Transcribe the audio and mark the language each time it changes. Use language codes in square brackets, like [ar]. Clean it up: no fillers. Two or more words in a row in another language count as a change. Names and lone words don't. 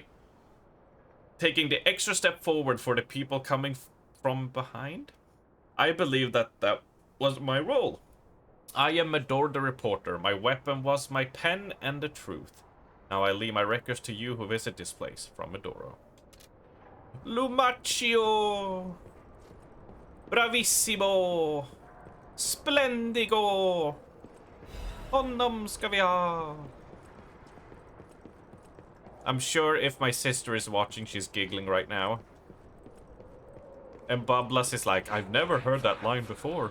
[en] Taking the extra step forward for the people coming from behind. I believe that was my role. I am Medoro the reporter. My weapon was my pen and the truth. Now I leave my records to you who visit this place. From Medoro. Lumaccio! [it] Bravissimo! Splendigo! [sv] Honom ska vi ha! [en] I'm sure if my sister is watching, she's giggling right now. And Bablas is like, I've never heard that line before.